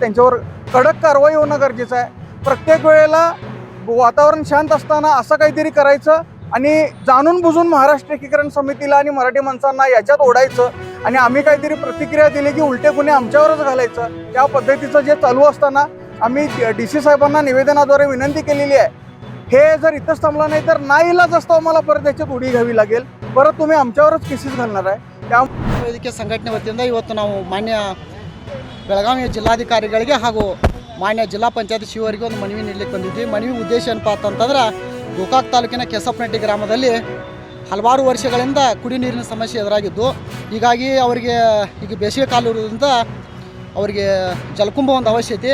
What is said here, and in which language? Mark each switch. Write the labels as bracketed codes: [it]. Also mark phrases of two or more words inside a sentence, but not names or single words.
[mr] त्यांच्यावर कडक कारवाई होणं गरजेचं आहे. प्रत्येक वेळेला वातावरण शांत असताना असं काहीतरी करायचं आणि जाणून बुजून महाराष्ट्र एकीकरण समितीला आणि मराठी माणसांना याच्यात ओढायचं आणि आम्ही काहीतरी प्रतिक्रिया दिली की उलटे गुन्हे आमच्यावरच घालायचं. त्या पद्धतीचं जे चालू असताना आम्ही DC साहेबांना निवेदनाद्वारे विनंती केलेली आहे. हे जर इथंच थांबलं नाही तर नाईलाज असतो आम्हाला परत त्याच्यात उडी घ्यावी लागेल. परत तुम्ही आमच्यावरच केसेस घालणार आहे. त्या [kn] ವೇದಿಕೆ ಸಂಘಟನೆ ವತಿಯಿಂದ ಇವತ್ತು ನಾವು ಮಾನ್ಯ ಬೆಳಗಾವಿ ಜಿಲ್ಲಾಧಿಕಾರಿಗಳಿಗೆ ಹಾಗೂ ಮಾನ್ಯ ಜಿಲ್ಲಾ ಪಂಚಾಯತ್ ಶಿವರಿಗೆ ಒಂದು ಮನವಿ ನೀಡಲಿಕ್ಕೆ ಬಂದಿದ್ವಿ. ಮನವಿ ಉದ್ದೇಶ ಏನಪ್ಪ ಅಂತಂದ್ರೆ ಗೋಕಾಕ್ ತಾಲೂಕಿನ ಕೆಸಪ್ಪನಟ್ಟಿ ಗ್ರಾಮದಲ್ಲಿ ಹಲವಾರು ವರ್ಷಗಳಿಂದ ಕುಡಿ ನೀರಿನ ಸಮಸ್ಯೆ ಎದುರಾಗಿದ್ದು, ಹೀಗಾಗಿ ಅವರಿಗೆ ಈಗ ಬೇಸಿಗೆ ಕಾಲ ಇರೋದ್ರಿಂದ ಅವರಿಗೆ ಜಲಕುಂಭ ಒಂದು ಅವಶ್ಯಕತೆ.